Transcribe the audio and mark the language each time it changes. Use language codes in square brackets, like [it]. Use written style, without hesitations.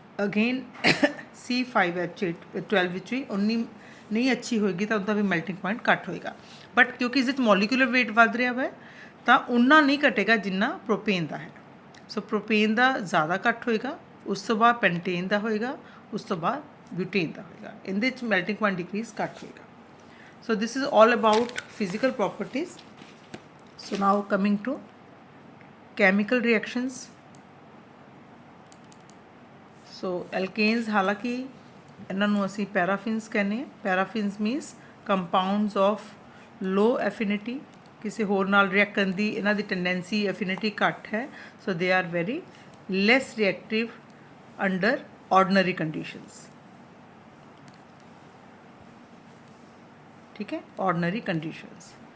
[pa] Again C5H12 ਵਿੱਚ ਵੀ ਉਨੀ ਨਹੀਂ ਅੱਛੀ ਹੋਏਗੀ, ਤਾਂ ਉਹਦਾ ਵੀ ਮੈਲਟਿੰਗ ਪੁਆਇੰਟ ਘੱਟ ਹੋਏਗਾ। ਬਟ ਕਿਉਂਕਿ ਇਸ ਵਿੱਚ ਮੋਲੀਕੂਲਰ ਵੇਟ ਵੱਧ ਰਿਹਾ ਹੈ, ਤਾਂ ਉਨਾ ਨਹੀਂ ਘਟੇਗਾ ਜਿੰਨਾ ਪ੍ਰੋਪੇਨ ਦਾ ਹੈ। ਸੋ ਪ੍ਰੋਪੇਨ ਦਾ ਜ਼ਿਆਦਾ ਘੱਟ ਹੋਏਗਾ, ਉਸ ਤੋਂ ਬਾਅਦ ਪੈਂਟੇਨ ਦਾ ਹੋਏਗਾ, ਉਸ ਤੋਂ ਬਾਅਦ ਬਿਊਟੇਨ ਦਾ ਹੋਏਗਾ, ਇਹਦੇ ਵਿੱਚ ਮੈਲਟਿੰਗ ਪੁਆਇੰਟ ਡਿਕਰੀਜ਼ ਘੱਟ ਹੋਏਗਾ। [en] So this is all about physical properties. So now coming to chemical reactions. [pa] So alkanes ਹਾਲਾਂਕਿ ਇਹਨਾਂ ਨੂੰ ਅਸੀਂ ਪੈਰਾਫਿਨਸ ਕਹਿੰਦੇ ਹਾਂ। [en] paraffins means compounds of low affinity, [pa] ਕਿਸੇ ਹੋਰ ਨਾਲ ਰਿਐਕਟ ਕਰਨ ਦੀ ਇਹਨਾਂ ਦੀ ਟੈਂਡੈਂਸੀ ਐਫਿਨਿਟੀ ਘੱਟ ਹੈ। [en] So they are very less reactive under ordinary conditions, ठीक है, ordinary conditions.